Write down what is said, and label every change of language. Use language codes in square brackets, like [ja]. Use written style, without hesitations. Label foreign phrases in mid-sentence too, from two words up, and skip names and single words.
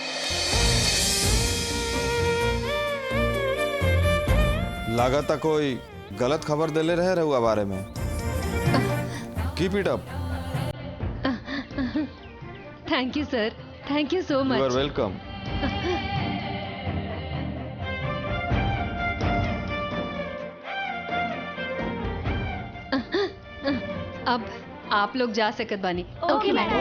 [bho] लागता कोई गलत खबर देले रहे रहुआ बारे में। [en] Keep it up. thank you sir, thank you so you are much. welcome. [bho] अब आप लोग जा सकत बानी। [en] okay madam.